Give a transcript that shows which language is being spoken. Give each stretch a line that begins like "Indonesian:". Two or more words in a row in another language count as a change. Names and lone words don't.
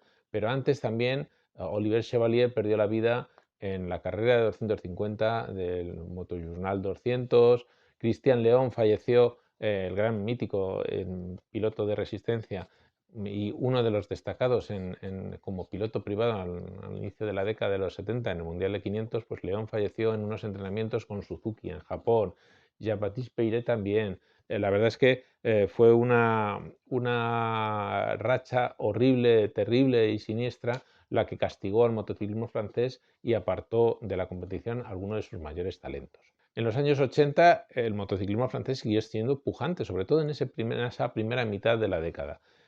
Spanish: Pero antes también Olivier Chevalier perdió la vida en la carrera de 250 del Motojournal 200. Christian León falleció, el gran mítico piloto de resistencia y uno de los destacados como piloto privado al inicio de la década de los 70 en el Mundial de 500, pues León falleció en unos entrenamientos con Suzuki en Japón. Jean-Baptiste Peyret también. La verdad es que fue una racha horrible, terrible y siniestra la que castigó al motociclismo francés y apartó de la competición a algunos de sus mayores talentos. En los años 80 el motociclismo francés siguió siendo pujante, sobre todo en esa primera mitad de la década.